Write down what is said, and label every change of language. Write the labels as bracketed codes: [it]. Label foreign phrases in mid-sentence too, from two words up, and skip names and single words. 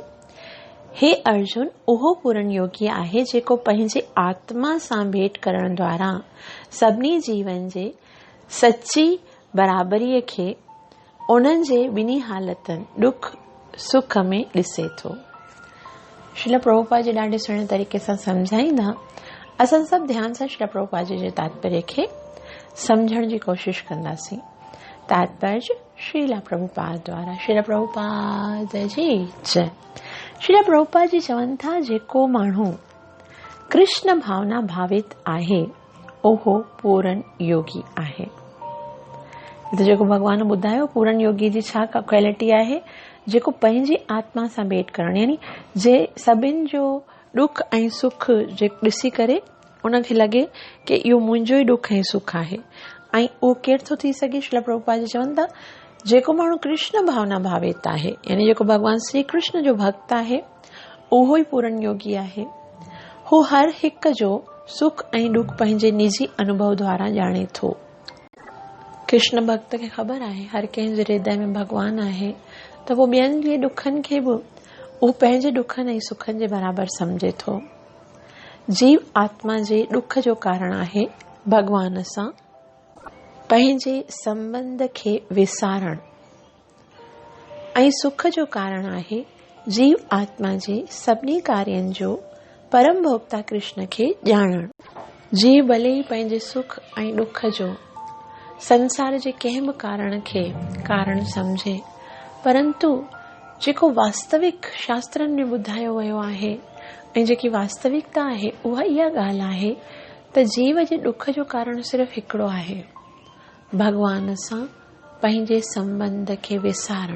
[sd] हे अर्जुन, उहो पूर्ण योगी आहे जेको पंहिंजे आत्मा सां भेंट करण द्वारा सभिनी जीवन जे सची बराबरीअ खे उन्हनि जे ॿिन्ही हालतनि दुख सुख में ॾिसे थो। श्रील प्रभुपाद जी ॾाढे सुहिणे तरीक़े सां सम्झाईंदा। असां सभु ध्यान सां श्रील प्रभुपाद जी जे तात्पर्य खे सम्झण जी कोशिश कंदासीं। तात्पर्य श्रील प्रभुपाद द्वारा। श्रील प्रभुपाद जी जय। श्रील प्रभुपाद जी चवनि था, जेको माण्हू कृष्ण भावना भावित आहे उहो पूर्ण योगी आहे। त जेको भगवान ॿुधायो पूर्ण योगी जी छा क्वालिटी आहे, जेको पंहिंजी आत्मा सां भेंट करण, यानी जे सभिनि जो दुख ऐं सुख जे ॾिसी करे उनखे लॻे कि इहो मुंहिंजो ई दुख ऐं सुख आहे। ऐं उहो केरु थो थी सघे? श्रील प्रभुपाद जी चवनि था, जेको माण्हू कृष्ण भावना भावित आहे, यानी जेको भगवान श्री कृष्ण जो भक्त आहे, उहो ई पूर्ण योगी आहे। हू हर हिक जो सुख ऐं दुख पंहिंजे निजी अनुभव द्वारा ॼाणे थो। कृष्ण भक्त खे ख़बर आहे हर कंहिंजे हृदय में भगवान आहे, त वो ॿियनि जे दुखनि खे बि उहो पंहिंजे दुखनि ऐं सुखनि जे बराबरि सम्झे थो। जीव आत्मा जे दुख जो कारण आहे भगवान सां पंहिंजे संबंध खे विसारण, ऐं सुख जो कारण आहे जीव आत्मा जे सभिनी कार्यनि जो परम भोक्ता कृष्ण खे ॼाणण। जीव भले ई पंहिंजे सुख ऐं दुख जो संसार जे कंहिं बि कारण खे कारण समझे, परंतु जेको वास्तविक शास्त्रनि में ॿुधायो वियो आहे ऐं जेकी वास्तविकता आहे उहा इहा ॻाल्हि आहे त जीव जे दुख जो कारण सिर्फ़ु हिकिड़ो आहे, भगवान सां पंहिंजे संबंध खे विसारण।